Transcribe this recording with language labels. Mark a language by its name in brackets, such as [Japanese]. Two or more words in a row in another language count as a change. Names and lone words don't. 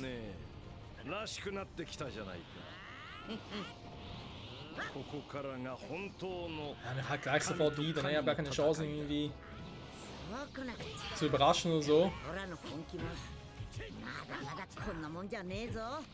[Japanese] いいね。らしくなってきたじゃないか。ここからが本当の [German] Ja, wir halt gleich sofort wieder, ne? Ich habe gar keine Chance irgendwie zu überraschen oder so. [Japanese] オラの本気もまだまだこんなもんじゃねえぞ。